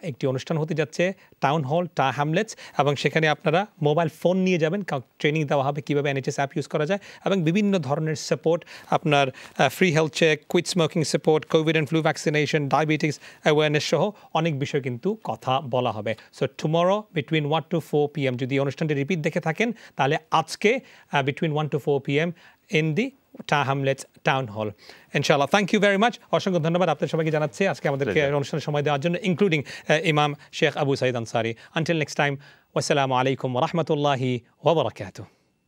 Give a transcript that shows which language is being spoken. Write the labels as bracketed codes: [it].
[bn] একটি অনুষ্ঠান হতে যাচ্ছে টাউন হল হ্যামলেটস, এবং সেখানে আপনারা মোবাইল ফোন নিয়ে যাবেন, ট্রেনিং দেওয়া হবে কীভাবে NHS অ্যাপ ইউজ করা যায়, এবং বিভিন্ন ধরনের সাপোর্ট, আপনার free health check, quit smoking support, Covid and flu vaccination, diabetics awareness সহ অনেক বিষয় কিন্তু কথা বলা হবে। [en] So tomorrow between 1 to 4 p.m. [bn] যদি অনুষ্ঠানটি রিপিট দেখে থাকেন তাহলে আজকে between 1 to 4 p.m. [en] In the Hamlets Town Hall. Inshallah. Thank you very much. [bn] অসংখ্য ধন্যবাদ আপনাদের সবাইকে জানাচ্ছি আজকে আমাদেরকে অনুষ্ঠানে সময় দেওয়ার জন্য, ইনক্লুডিং ইমাম Sheikh Abu Saeed Ansari. [en] Until next time, [ar] wassalamu alaikum wa rahmatullahi wa barakatuh.